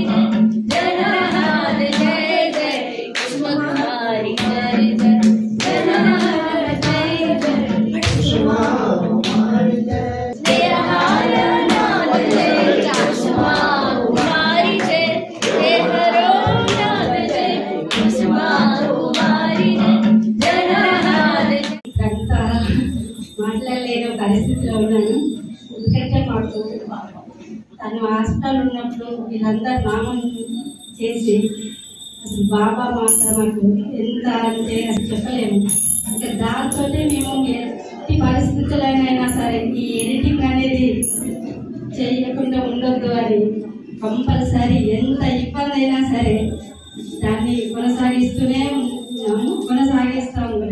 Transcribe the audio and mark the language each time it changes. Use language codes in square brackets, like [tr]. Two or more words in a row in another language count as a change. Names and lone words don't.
[sa] जय, जय हर नाद जय जय कुसुमा कुमारी जय जय, जय हर नाद जय जय कुसुमा कुमारी जय, जय हर नाद जय कुसुमा कुमारी जय, जय हरो नाद जय कुसुमा कुमारी जय, जय हर नाद जय. [te] అంతా మాట్లాడలేని పరిస్థితిలో ఉన్నాను. ఎందుకంటే మాకు తను హాస్పిటల్ ఉన్నప్పుడు వీళ్ళందరూ నామం చేసి అసలు బాబా మాట మాకు ఎంత అంటే అది చెప్పలేము. ఇంకా దాంతో మేము ఎట్టి పరిస్థితులైనా సరే ఈ ఎడిటింగ్ అనేది చేయకుండా ఉండొద్దు అని కంపల్సరీ ఎంత ఇబ్బంది అయినా సరే దాన్ని కొనసాగిస్తాము.